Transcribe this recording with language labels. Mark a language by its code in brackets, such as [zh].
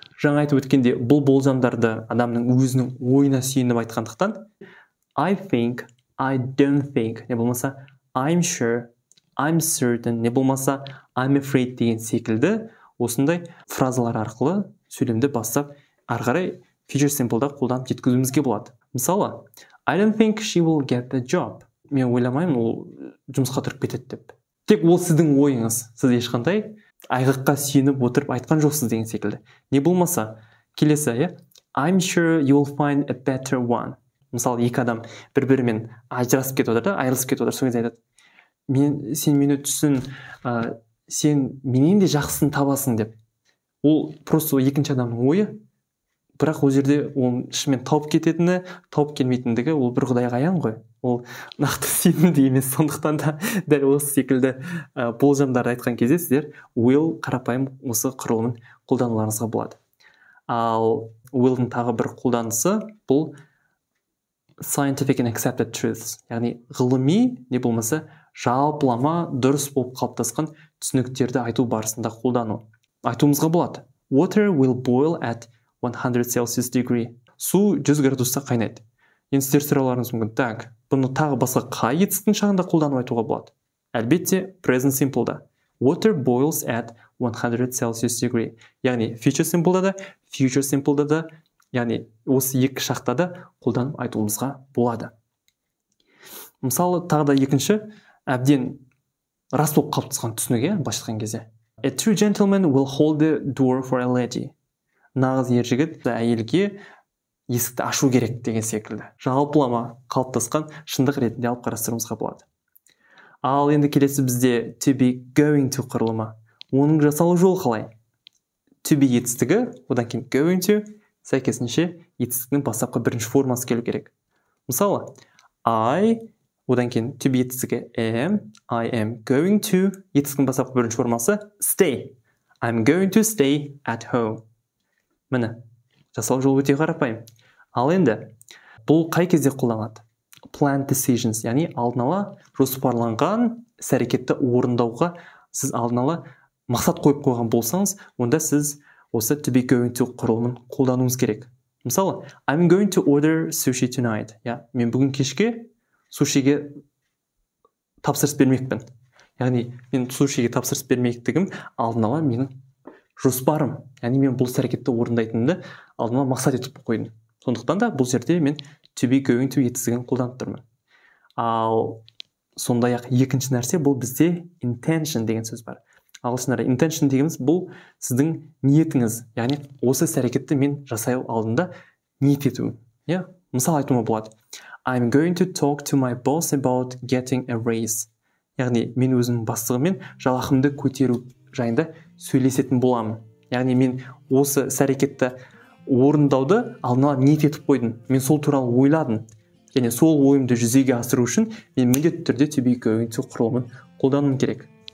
[kk] Жаңа айтып өткенде бұл болжамдарды адамның өзінің ойына сүйеніп айтқандықтан [en] I think, I don't think, [kk] не болмаса [en] I'm sure, I'm certain, [kk] не болмаса [en] I'm afraid [kk] деген секілді осындай фразалар арқылы сөйлемді бастап ары қарай future simple'да қолданып жеткізуімізге болады. [en] Мысалы, I don't think she will get the job. [kk] Мен ойламаймын ол жұмысқа тұрып кетеді деп. Тек ол сіздің ойыңыз. Сіз ешқандай айғаққа сүйеніп отырып айтқан жоқсыз деген секілді. Не болмаса, келесі, [en] I'm sure you will find a better one. [kk] Мысалы, екі адам бір-бірімен ажырасып кетіп отыр да, айырылысып кетіп отыр. Сол кезде айтады, сен мені түсін, сен менен де жақсысын табасың деп. Ол просто екінші адамның ойы, бірақ ол жерде оның шынымен тауып кететіні, тауып келмейтіндігі ол бір құдайға аян ғой. Ол нақты сенімді емес. Сондықтан да дәл осы секілді болжамдарды айтқан кезде сіздер will қарапайым осы құрылымын қолдануларыңызға болады. Ал will'дің тағы бір қолданысы бұл [en] scientific and accepted truths. [kk] Яғни ғылыми, не болмаса жалпылама дұрыс болып қалыптасқан түсініктерді айту барысында қолдану. Айтуымызға болады. [en] Water will boil at 100 Celsius degree. [kk] Су 100 градуста қайнайды. Енді сіздер сұрауларыңыз мүмкін. [ru] Так, [kk] бұны тағы басқа қай етістің шағында қолданып айтуға болады? Әлбетте, present simple'да. [en] Water boils at 100 Celsius degree. [kk] Яғни future simple'да да, яғни осы екі шақта да қолданып айтуымызға болады. Мысалы, тағы да екінші, әбден рас болып қалыптасқан түсінігі былайша айтқан кезде. [en] A true gentleman will hold the door for a lady. [kk] Нағыз ер жігіт әйелге есікті ашу керек деген секілді. Жалпылама қалыптасқан шындық ретінде алып қарастыруымызға болады. Ал енді келесі бізде to be going to құрылымы. Оның жасалу жолы қалай? To be етістігі, одан кейін going to, сәйкесінше етістігінің бастапқы бірінші формасы келу керек. Мысалы, I, одан кейін to be етістігі am, [en] I am going to, [kk] етістігінің бастапқы бірінші формасы stay. [en] I'm going to stay at home. [kk] Міне, жасалу жолы өте қарапайым. Ал енді, бұл қай кезде қолданылады? [en] Planned decisions, [kk] яғни алдын ала жоспарланған іс-әрекетті орындауға сіз алдын ала мақсат қойып қойған болсаңыз, онда сіз осы to be going to құрылымын қолдануыңыз керек. Мысалы, [en] I'm going to order sushi tonight. [kk] Мен бүгін кешке сушиге тапсырыс бермекпін. Яғни, мен сушиге тапсырыс бермектігім алдын ала менің жоспарым. Яғни, мен бұл іс-әрекетті орындайтынымды алдын ала мақсат етіп қойдым. Сондықтан да бұл жерде мен to be going to етістігін қолданып тұрмын. Ал сондай-ақ екінші нәрсе бұл бізде intention деген сөз бар. Ағылшындарда intention дегеніміз бұл сіздің ниетіңіз. Яғни осы іс-әрекетті мен жасай алдында ниет етуім. Мысал айтуыма болады. [en] I'm going to talk to my boss about getting a raise. [kk] Яғни мен өзімнің бастығыммен жалақымды көтеру жайында сөйлесетін боламын. Яғни мен осы іс-әрекетті орындауды алдын ала ниет етіп қойдым. Мен сол туралы ойладым. және сол ойымды жүзеге асыру үшін мен міндетті түрде to be going to құрылымын қолдануым керек.